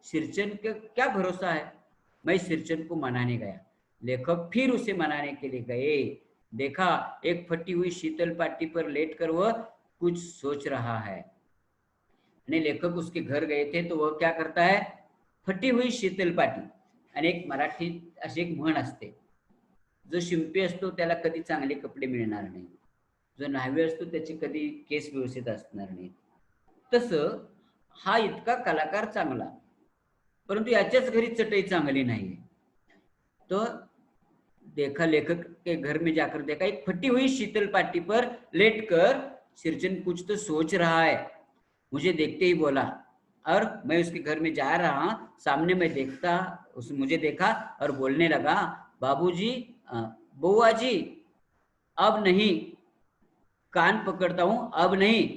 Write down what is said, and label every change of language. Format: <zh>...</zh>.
<hi>सिरचन का क्या भरोसा है। मैं सिरचन को मनाने गया। लेखक फिर उसे मनाने के लिए गए। देखा एक फटी हुई शीतल पाटी पर लेटकर वह कुछ सोच रहा है।</hi> <mr>आणि</mr> <hi>लेखक उसके घर गए थे तो वह क्या करता है, फटी हुई शीतल पाटी।</hi> <mr>आणि एक मराठी अशी एक म्हण असते, जो शिंपी असतो त्याला कधी चांगले कपडे मिळणार नाही, जो न्हावी असतो त्याचे कधी केस व्यवस्थित असणार नाही। तसं हा इतका कलाकार चांगला, परंतु याच्याच घरी चटई चांगली नाहीये।</mr> <hi>तो देखा लेखक के घर में जाकर देखा एक फटी हुई शीतल पाटी पर लेटकर सिरचन कुछ तो सोच रहा है। मुझे देखते ही बोला और मैं उसके घर में जा रहा, सामने मैं देखता, उस मुझे देखा और बोलने लगा, बाबूजी, बुआ जी, अब नहीं, कान पकड़ता हूं, अब नहीं।</hi>